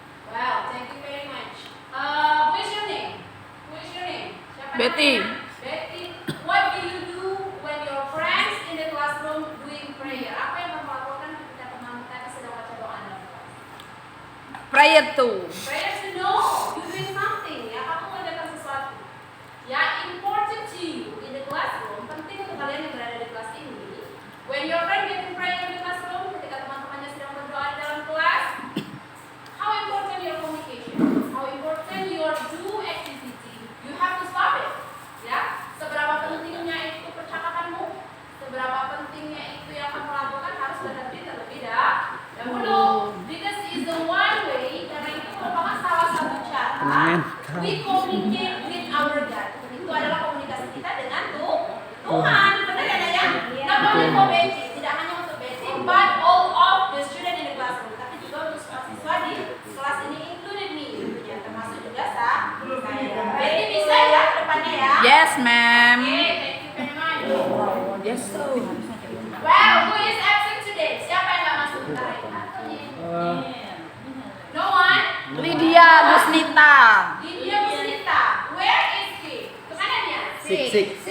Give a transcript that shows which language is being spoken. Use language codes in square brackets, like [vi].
[en] Well, thank you very much. What is your name? What is your name? [id] Siapa Betty. namanya? Betty. [en] What do you do when your friends in the classroom doing prayer? [id] Apa yang kamu lakukan ketika teman-teman sedang baca doa dalam kelas? [en] Prayer to. Prayer to know you doing something, [id] ya kamu mengerjakan sesuatu. [en] Ya important to you in the classroom, [id] penting untuk kalian yang berada di kelas ini. [en] When your friend getting prayer in the classroom, [id] ketika teman-temannya sedang berdoa di dalam kelas, [en] how important your communication, how important your do activity, you have to stop it. [id] Ya, seberapa pentingnya itu percakapanmu, seberapa pentingnya itu yang kamu lakukan harus berhenti terlebih dahulu. [en] Because is the one way, [id] karena itu merupakan salah satu cara [en] we communicate with our God. [id] Itu adalah komunikasi kita dengan Tuhan. Benar ya, Naya? [en] Not only for Betty, [id] tidak hanya untuk Betty, [en] but all of the student in the classroom. [id] Tapi juga untuk siswa di kelas ini, [en] included me, [id] tentunya, termasuk juga saya. Betty bisa ya depannya ya? [en] Yes, ma'am. Okay, thank you very much. Yes, sir. Well, who is absent today? [id] Siapa yang nggak masuk? [en] No one? Lydia Gusnita. Lydia Gusnita. Where is he? [id] Kemana dia? Sik.